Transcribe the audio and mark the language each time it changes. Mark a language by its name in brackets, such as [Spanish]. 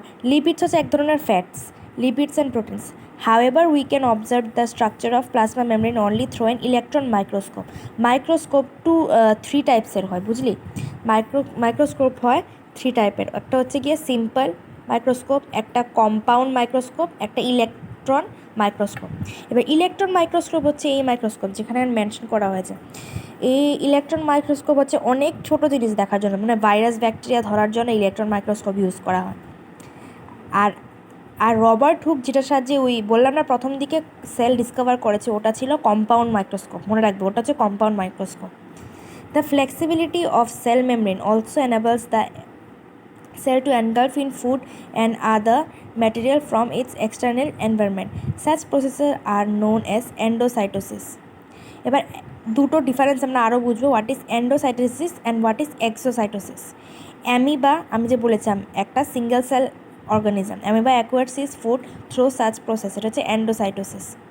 [Bangla] Lipids হচ্ছে এক ধরনের fats, lipids and proteins. [English] However, we can observe the structure of plasma membrane only through an electron microscope. [Bangla] Microscope to 3 টাইপসের হয়, বুঝলি? Microscope হয় 3 টাইপের। একটা হচ্ছে গিয়ে সিম্পল মাইক্রোস্কোপ, একটা কম্পাউন্ড মাইক্রোস্কোপ, একটা ইলেকট্রন মাইক্রোস্কোপ। এবার ইলেকট্রন মাইক্রোস্কোপ হচ্ছে এই মাইক্রোস্কোপ যেখানে মেনশন করা হয়েছে। এই ইলেকট্রন মাইক্রোস্কোপ হচ্ছে অনেক ছোট জিনিস দেখার জন্য, মানে ভাইরাস ব্যাকটেরিয়া ধরার জন্য ইলেকট্রন মাইক্রোস্কোপ ইউজ করা হয়। আর রবার্ট হুক যেটার সাহায্যে ওই বললাম না প্রথম দিকে সেল ডিসকভার করেছে, ওটা ছিল কম্পাউন্ড মাইক্রোস্কোপ, মনে রাখবে ওটা হচ্ছে compound microscope. [English] The flexibility of cell membrane also enables the cell to engulf in food and other material from its external environment. Such processes are known as endocytosis. [Bangla] এবার দুটো difference আমরা আরও বুঝবো, [English] What is endocytosis and what is exocytosis. [Bangla] Amoeba আমি যে বলেছিলাম একটা single cell organism, [English] amoeba acquires is food through such process, [Bangla] এটা হচ্ছে এন্ডোসাইটোসিস।